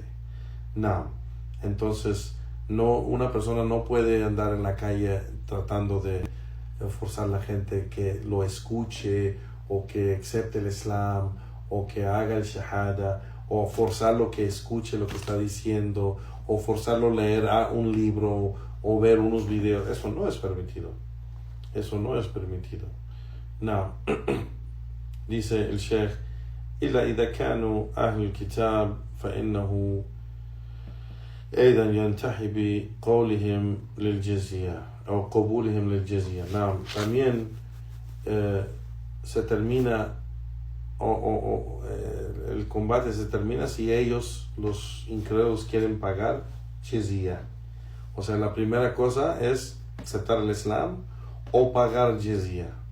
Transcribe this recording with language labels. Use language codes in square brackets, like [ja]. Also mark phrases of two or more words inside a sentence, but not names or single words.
[es] Entonces una persona no puede andar en la calle tratando de forzar a la gente que lo escuche o que acepte el Islam o que haga el shahada, o forzarlo que escuche lo que está diciendo, o forzarlo a leer un libro o ver unos videos. Eso no es permitido. Dice el Sheikh: [ar] إلا إذا كانوا أهل الكتاب فإنه أيضا ينتهي بقولهم للجزية أو قبولهم للجزية. [es] También se termina el combate se termina si ellos, los incrédulos, quieren pagar jizya. O sea, la primera cosa es aceptar el Islam o pagar jizya.